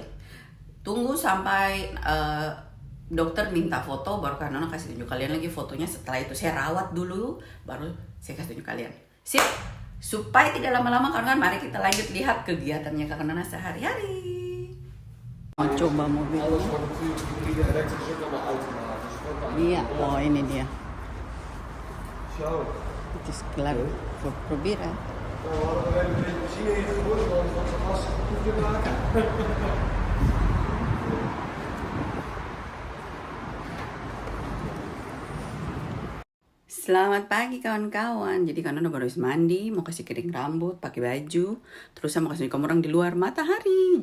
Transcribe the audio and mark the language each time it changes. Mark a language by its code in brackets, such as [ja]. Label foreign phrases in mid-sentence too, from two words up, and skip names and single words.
[id] Tunggu sampai dokter minta foto, baru Kak Nona kasih tunjuk kalian lagi fotonya. Setelah itu saya rawat dulu, baru saya kasih tunjuk kalian. Sip, supaya tidak lama-lama kan, mari kita lanjut lihat kegiatannya Kak Nona sehari-hari. Mau coba mobilnya. Iya, oh ini dia. [nl] Het is klaar voor proberen. [id] Selamat pagi kawan-kawan. Jadi Kak Nona baru habis mandi, mau kasih kering rambut, pakai baju, terus saya mau kasih kamu orang di luar matahari.